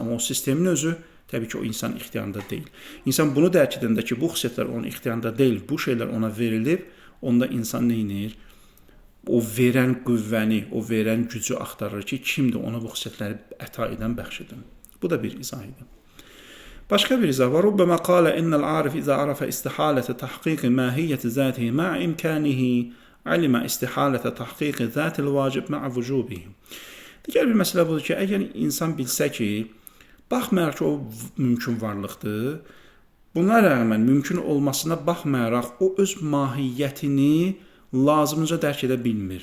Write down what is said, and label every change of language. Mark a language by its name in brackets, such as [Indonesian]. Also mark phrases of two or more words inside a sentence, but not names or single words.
[Azerbaijani] Amma o sistemin özü təbii ki, o insan ixtiyarında deyil. İnsan bunu dərk edəndə ki, bu xüsusiyyətlər onun ixtiyarında deyil, bu şeylər ona verilib, onda insan nə edir? O verən qüvvəni, o verən gücü axtarır ki, kimdir ona bu xüsusiyyətləri əta edən, bəxş edən. Bu da bir izah idi. Başqa bir izah var. [Arabic] ربما قال إن العارف إذا عرف استحالة تحقق ماهية ذاته مع إمكانه علم استحالة تحقق ذات الواجب مع وجوبه. [Azerbaijani] Digər bir məsələ budur ki, əgər insan bilsə ki, baxmayaraq ki, o mümkün varlıqdır, buna rəğmən mümkün olmasına baxmayaraq o öz mahiyyətini lazımınca dərk edə bilmir.